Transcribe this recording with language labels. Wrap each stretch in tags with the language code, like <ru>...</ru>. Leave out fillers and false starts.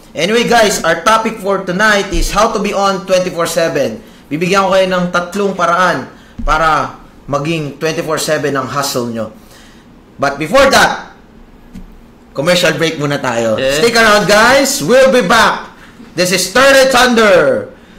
<en>Anyway guys, our topic for tonight is how to be on 24/7.</en> <tl>Bibigyan ko kayo ng 3 paraan para maging 24/7 ang hustle nyo.</tl> <en>But before that, commercial break</en> <tl>muna tayo.</tl> <en>Stick around guys, we'll be back. This is Started Thunder.</en>